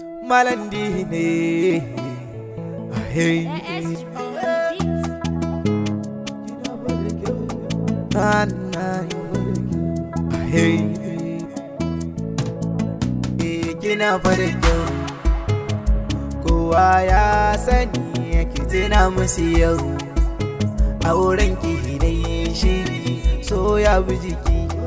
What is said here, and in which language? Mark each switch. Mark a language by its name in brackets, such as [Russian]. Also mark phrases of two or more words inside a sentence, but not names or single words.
[Hausa] Malam D ne. Hey. [English] A S on the beat. Na, na, hey. [Hausa] Eh, kina farkin. Kowa ya sani, ki tuna musu yau. Auren ki ne shi, so ya bi jiki.